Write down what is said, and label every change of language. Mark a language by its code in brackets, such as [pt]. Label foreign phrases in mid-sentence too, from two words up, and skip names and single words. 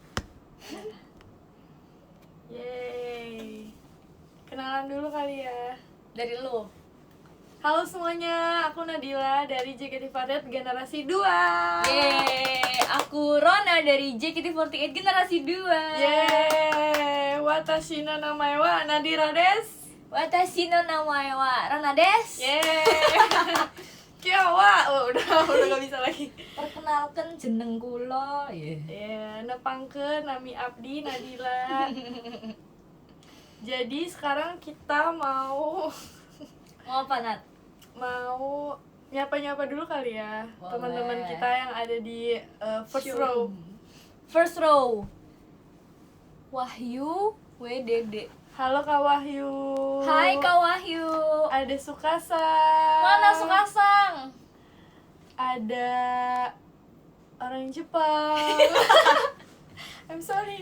[id] Yeay. Kenalan dulu kali ya. Dari lu. Halo semuanya, aku Nadila dari JKT48 Generasi 2. Yeay, aku Rona dari JKT48 Generasi 2. Yeay, [ja] 私の名前はナディラです. 私の名前はロナです. Yeay. [id] Kyawa, udah gak bisa lagi. [jv] Perkenalkan jeneng kula. [su] Nepangkeun nami abdi Nadila. [id] Jadi sekarang kita mau apa, Nat? nyapa-nyapa dulu kali ya. Boleh. Teman-teman kita yang ada di [en] first row. First row. [id] Wahyu WDD. Halo Kak Wahyu. Hai Kak Wahyu. Ada Sukasa. Mana Sukasang? Ada orang Jepang. [en] I'm sorry.